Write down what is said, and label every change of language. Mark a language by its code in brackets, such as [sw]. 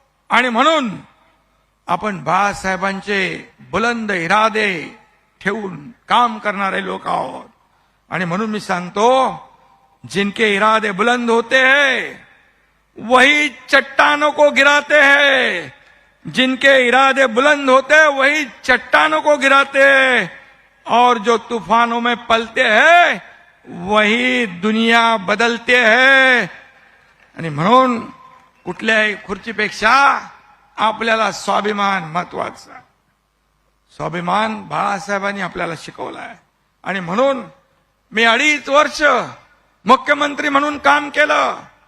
[mr] आणि म्हणून आपण बाळासाहेबांचे बुलंद इरादे ठेवून काम करणारे लोक आहोत. आणि म्हणून मी सांगतो, [hi] जिनके इरादे बुलंद होते हैं वही चट्टानों को गिराते हैं. जिनके इरादे बुलंद होते हैं वही चट्टानों को गिराते हैं. और जो तूफानों में पलते हैं वही दुनिया बदलते हैं. [mr] आणि म्हणून कुठल्याही खुर्चीपेक्षा आपल्याला स्वाभिमान महत्वाचा. स्वाभिमान बाळासाहेबांनी आपल्याला शिकवला आहे. आणि म्हणून मी 2.5 वर्ष मुख्यमंत्री म्हणून काम केलं.